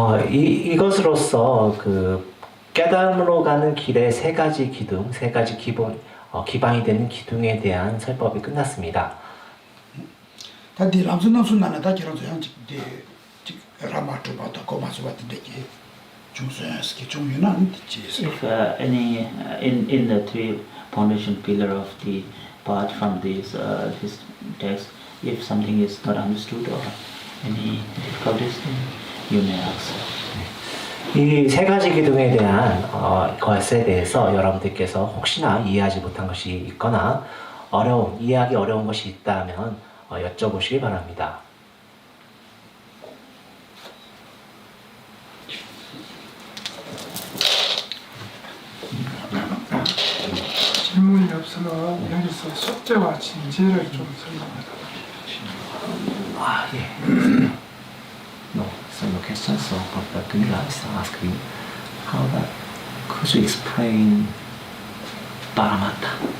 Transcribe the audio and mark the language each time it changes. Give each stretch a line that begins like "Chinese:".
Korean: 이것으로서 그 깨달음으로 가는 길의 세 가지 기둥, 세 가지 기반이 되는 기둥에 대한 설법이 끝났습니다. 다디 남순 나나 다 결혼서 양직 라마트 바다 고마스 같은데 중소스키 중요한 뜻이.
English: If any in the three foundation pillar of the path from this text, if something is not understood or any difficulties, you may ask.
Korean: 이 세 가지 기둥에 대한 것에 대해서 여러분들께서 혹시나 이해하지 못한 것이 있거나 이해하기 어려운 것이 있다면 여쭤보시기 바랍니다. 질문이 없으면 여기서 속죄와 진죄를 좀 설명해달라.
English: 예. No, so no questions. So, but Camilla is asking how that could you explain Paramatta?